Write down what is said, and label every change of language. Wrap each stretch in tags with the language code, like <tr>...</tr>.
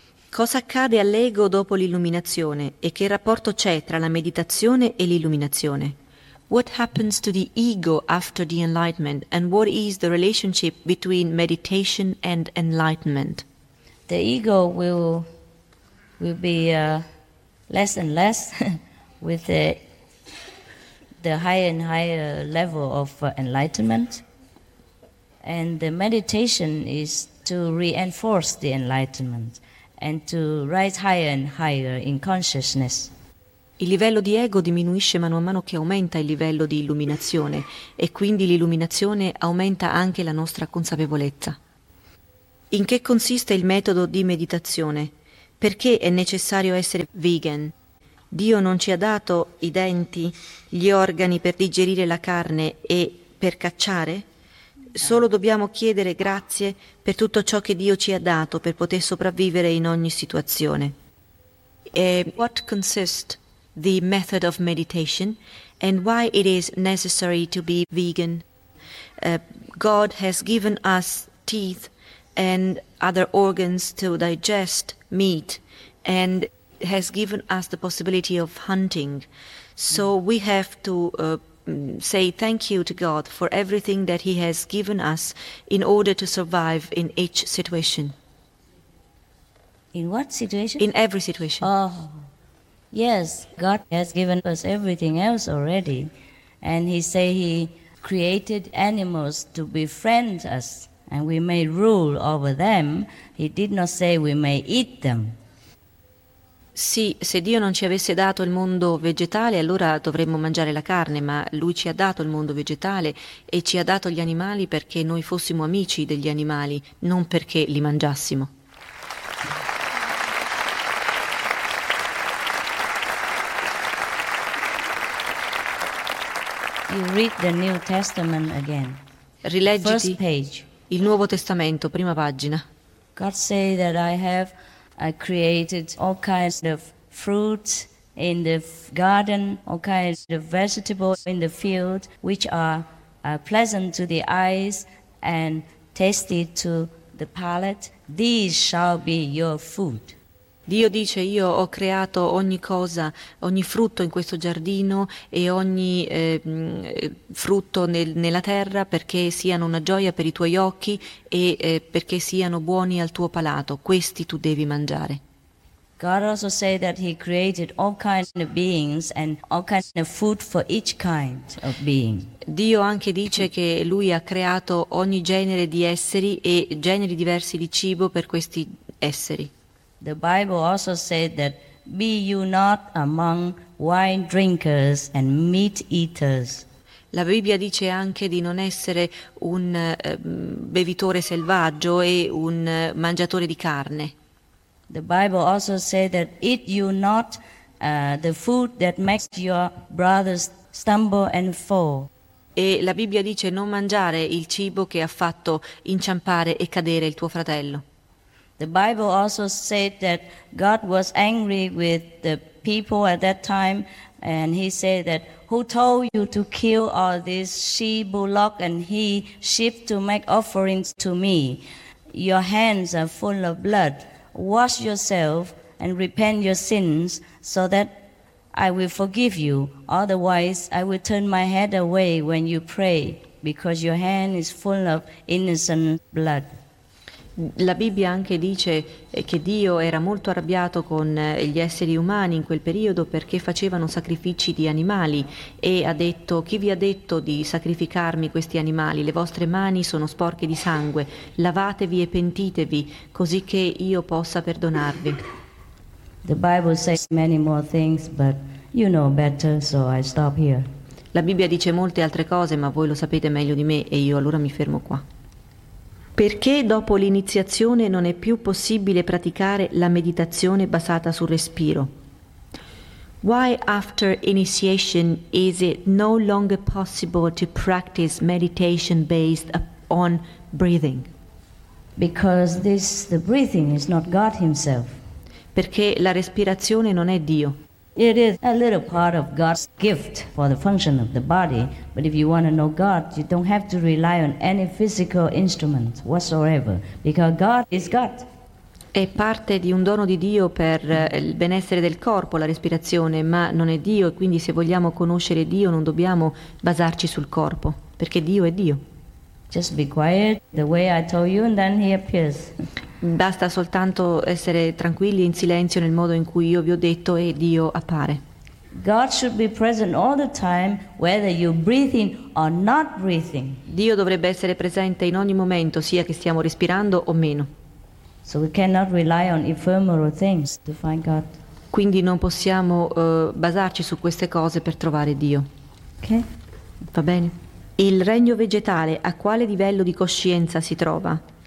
<it>Cosa accade all'ego dopo l'illuminazione e che rapporto c'è tra la meditazione e l'illuminazione?</it> <en>What happens to the ego after the enlightenment and what is the relationship between meditation and enlightenment? The ego will be less and less with the higher and higher level of enlightenment. And the meditation is to reinforce the enlightenment and to rise higher and higher in consciousness.</en> <it>Il livello di ego diminuisce mano a mano che aumenta il livello di illuminazione e quindi l'illuminazione aumenta anche la nostra consapevolezza. In che consiste il metodo di meditazione? Perché è necessario essere vegan? Dio non ci ha dato i denti, gli organi per digerire la carne e per cacciare? Solo dobbiamo chiedere grazie per tutto ciò che Dio ci ha dato per poter sopravvivere in ogni situazione.</it> <en>E what consists the method of meditation and why it is necessary to be vegan? God has given us teeth and other organs to digest meat and has given us the possibility of hunting. So we have to say thank you to God for everything that he has given us in order to survive in each situation. In what situation? In every situation. Oh, yes, God has given us everything else already. And he say he created animals to befriend us and we may rule over them. He did not say we may eat them.</en> <it>Sì, se Dio non ci avesse dato il mondo vegetale, allora dovremmo mangiare la carne, ma Lui ci ha dato il mondo vegetale e ci ha dato gli animali perché noi fossimo amici degli animali, non perché li mangiassimo.</it> <en>You read the New Testament again.</en> <it>Rileggiti il Nuovo Testamento, prima pagina.</it> <en>God say that I created all kinds of fruits in the garden, all kinds of vegetables in the field, which are pleasant to the eyes and tasty to the palate. These shall be your food.</en> <it>Dio dice, io ho creato ogni cosa, ogni frutto in questo giardino e ogni frutto nella terra perché siano una gioia per i tuoi occhi e perché siano buoni al tuo palato. Questi tu devi mangiare.</it> <en>God also said that he created all kinds of beings and all kinds of food for each kind of being.</en> <it>Dio anche dice che lui ha creato ogni genere di esseri e generi diversi di cibo per questi esseri.</it> <en>The Bible also said that be you not among wine drinkers and meat eaters.</en> <it>La Bibbia dice anche di non essere un bevitore selvaggio e un mangiatore di carne.</it> <en>The Bible also said that eat you not the food that makes your brothers stumble and fall.</en> <it>E la Bibbia dice non mangiare il cibo che ha fatto inciampare e cadere il tuo fratello.</it> <en>The Bible also said that God was angry with the people at that time and he said that who told you to kill all these she bullock and he sheep to make offerings to me? Your hands are full of blood. Wash yourself and repent your sins so that I will forgive you. Otherwise, I will turn my head away when you pray because your hand is full of innocent blood.</en> <it>La Bibbia anche dice che Dio era molto arrabbiato con gli esseri umani in quel periodo perché facevano sacrifici di animali e ha detto, chi vi ha detto di sacrificarmi questi animali? Le vostre mani sono sporche di sangue, lavatevi e pentitevi così che io possa perdonarvi.</it> <en>The Bible says many more things, but you know better, so I stop here.</en> <it>La Bibbia dice molte altre cose, ma voi lo sapete meglio di me e io allora mi fermo qua. Perché dopo l'iniziazione non è più possibile praticare la meditazione basata sul respiro?</it> <en>Why after initiation is it no longer possible to practice meditation based on breathing? Because the breathing is not God himself.</en> <it>Perché la respirazione non è Dio.</it> <en>It is a little part of God's gift for the function of the body. But if you want to know God, you don't have to rely on any physical instrument whatsoever, because God is God.</en> <it>È parte di un dono di Dio per il benessere del corpo, la respirazione, ma non è Dio, e quindi se vogliamo conoscere Dio non dobbiamo basarci sul corpo, perché Dio è Dio.</it> <en>Just be quiet the way I told you and then he appears.</en> <it>Basta soltanto essere tranquilli e in silenzio nel modo in cui io vi ho detto e Dio appare.</it> <en>God should be present all the time, whether you're breathing or not breathing.</en> <it>Dio dovrebbe essere presente in ogni momento, sia che stiamo respirando o meno.</it> <en>So we cannot rely on ephemeral things to find God.</en> <it>Quindi non possiamo basarci su queste cose per trovare Dio.</it> <en>Okay.</en> <it>Va bene. Il regno vegetale a quale livello di coscienza si trova?</it>